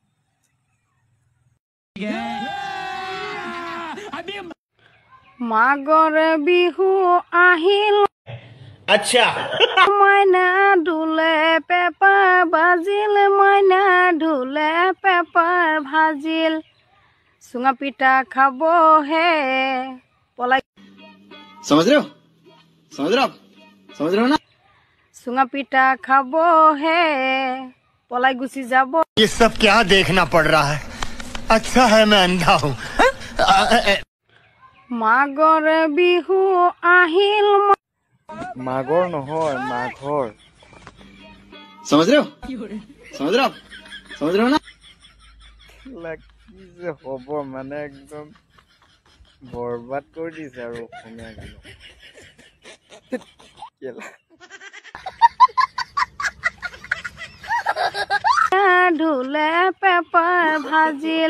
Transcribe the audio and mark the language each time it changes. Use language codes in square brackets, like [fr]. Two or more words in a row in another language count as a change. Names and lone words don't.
[as] মাঘৰ বিহু আহিল, আচ্ছা মাইনা ঢোলে পেপাৰ বাজিল, মাইনা ঢোলে পেপাৰ ভাজিল, চুঙা পিঠা খাব হে পলাই। [hi] समझ रहे हो आप समझ रहे हो ना? [as] চুঙা পিঠা খাব হে পলাই গুচি যাব। [hi] ये सब क्या देखना पड़ रहा है? अच्छा है मैं अंधा हूँ। [as] মাঘৰ বিহু আহিল, মাগৰ নহয় মাঘৰ। [hi] समझ रहे हो आप समझ रहे हो ना? [as] কি যে হ'ব মানে একদম বৰবাদ কৰি দিছে আৰু অসমীয়া গান। ঢোলে পেপাৰ ভাজিল,